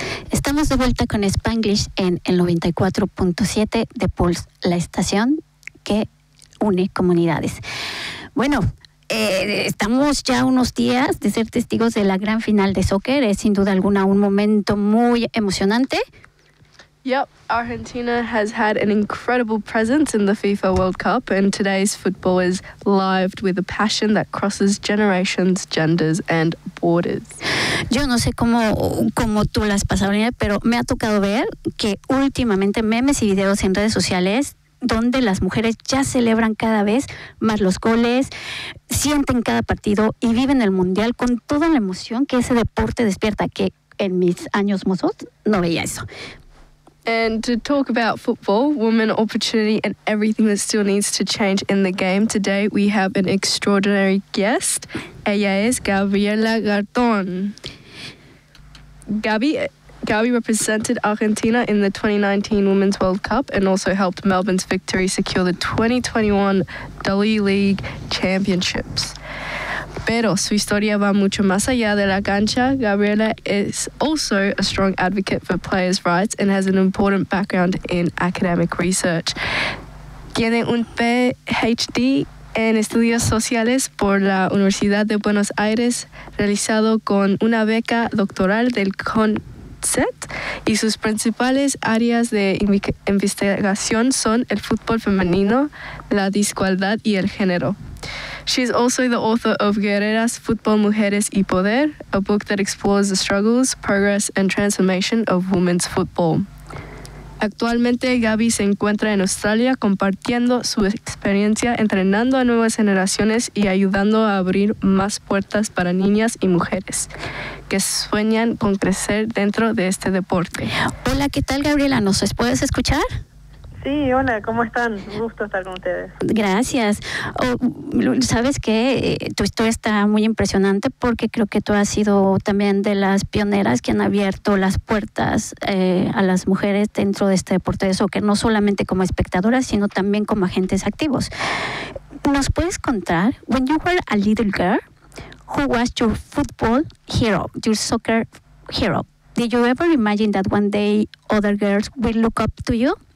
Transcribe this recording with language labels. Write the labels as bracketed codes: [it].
[es] Estamos de vuelta con Spanglish en el 94.7 de Pulse, la estación que une comunidades. Bueno, estamos ya unos días de ser testigos de la gran final de soccer. Es sin duda alguna un momento muy emocionante. [en] Yep, Argentina has had an incredible presence in the FIFA World Cup, and today's football is lived with a passion that crosses generations, genders, and borders. [es] Yo no sé cómo tú lo has pasado, Lina, pero me ha tocado ver que últimamente memes y videos en redes sociales donde las mujeres ya celebran cada vez más los goles, sienten cada partido y viven el mundial con toda la emoción que ese deporte despierta, que en mis años mozos no veía eso. [en] And to talk about football, women, opportunity, and everything that still needs to change in the game, today we have an extraordinary guest. [es] Ella es [en] Gabriela Garton. Gabi represented Argentina in the 2019 Women's World Cup and also helped Melbourne's victory secure the 2021 W-League Championships. [es] Pero su historia va mucho más allá de la cancha. [en] Gabriela is also a strong advocate for players' rights and has an important background in academic research. [es] Tiene un PhD en estudios sociales por la Universidad de Buenos Aires, realizado con una beca doctoral del CONCET, y sus principales áreas de investigación son el fútbol femenino, la desigualdad y el género. [en] She is also the author of Guerreras, Fútbol, Mujeres y Poder, a book that explores the struggles, progress, and transformation of women's football. [es] Actualmente, Gabi se encuentra en Australia compartiendo su experiencia entrenando a nuevas generaciones y ayudando a abrir más puertas para niñas y mujeres que sueñan con crecer dentro de este deporte. Hola, ¿qué tal, Gabriela? ¿Nos puedes escuchar? Sí, hola, ¿cómo están? Un gusto estar con ustedes. Gracias. ¿Sabes qué? Tu historia está muy impresionante porque creo que tú has sido también de las pioneras que han abierto las puertas a las mujeres dentro de este deporte de soccer, no solamente como espectadoras, sino también como agentes activos. ¿Nos puedes contar, [en] when you were a little girl, who was your football hero, your soccer hero? Did you ever imagine that one day other girls will look up to you?